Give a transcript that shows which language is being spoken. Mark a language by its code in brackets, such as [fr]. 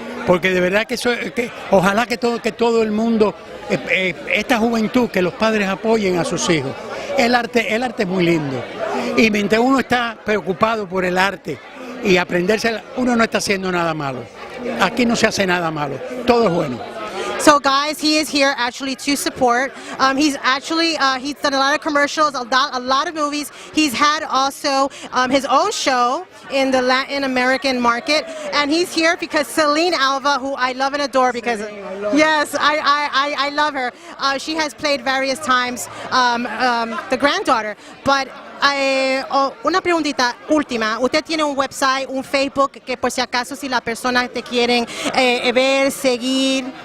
[es] Porque de verdad que ojalá que todo el mundo, esta juventud, que los padres apoyen a sus hijos. El arte es muy lindo. Y mientras uno está preocupado por el arte y aprenderse, uno no está haciendo nada malo. Aquí no se hace nada malo, todo es bueno. [en] So guys, he is here actually to support. He's done a lot of commercials, a lot of movies. He's had also his own show in the Latin American market, and he's here because Celine Alva, who I love and adore, because yes, I love her. She has played various times the granddaughter, but. [es] Una preguntita última. ¿Usted tiene un website, un Facebook, que por si acaso si las personas te quieren ver, seguir?